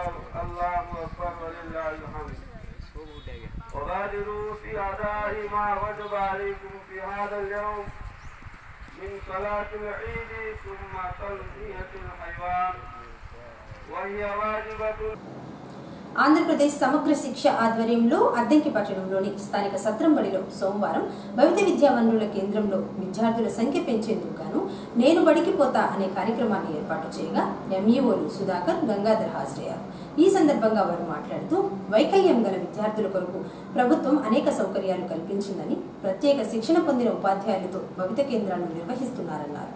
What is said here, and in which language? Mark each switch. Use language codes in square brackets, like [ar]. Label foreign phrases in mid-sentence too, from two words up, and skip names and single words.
[ar] الله أكبر ولله الحمد. وبادروا في أداء ما وجب عليكم في هذا اليوم من صلاة العيد ثم تلبية الحيوان وهي واجبة. [te] ఆంధ్రప్రదేశ్ సమగ్ర శిక్ష ఆధ్వర్యంలో అద్దంకి పట్టణంలోని స్థానిక సత్రంబడిలో సోమవారం భవిత విద్యా వనరుల కేంద్రంలో విద్యార్థుల సంఖ్య పెంచేందుకు గాను నేను బడికి పోతా అనే కార్యక్రమాన్ని ఏర్పాటు చేయగా ఎంఈఓలు సుధాకర్, గంగాధర్ హాజరయ్యారు. ఈ సందర్భంగా వారు మాట్లాడుతూ వైకల్యం గల విద్యార్థుల కొరకు ప్రభుత్వం అనేక సౌకర్యాలు కల్పించిందని, ప్రత్యేక శిక్షణ పొందిన ఉపాధ్యాయులతో భవిత కేంద్రాలను నిర్వహిస్తున్నారన్నారు.